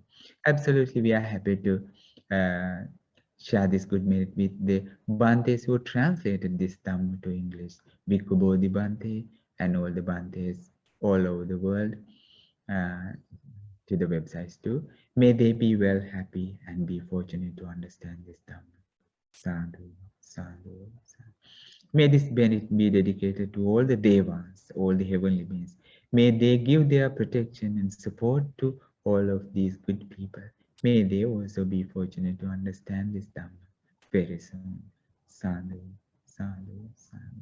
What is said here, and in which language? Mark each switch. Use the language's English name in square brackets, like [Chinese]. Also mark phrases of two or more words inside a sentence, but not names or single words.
[English] Absolutely, we are happy to share this good merit with the Bhantes who translated this Dhamma to English. Bhikkhu Bodhi Bhante and all the Bhantes all over the world to the websites too. May they be well, happy, and be fortunate to understand this Dhamma. [Pali] Sadhu, sadhu, sadhu. [English] May this benefit be dedicated to all the Devas, all the heavenly beings. May they give their protection and support to all of these good people. May they also be fortunate to understand this Dhamma very soon. [Pali] Sadhu, sadhu, sadhu.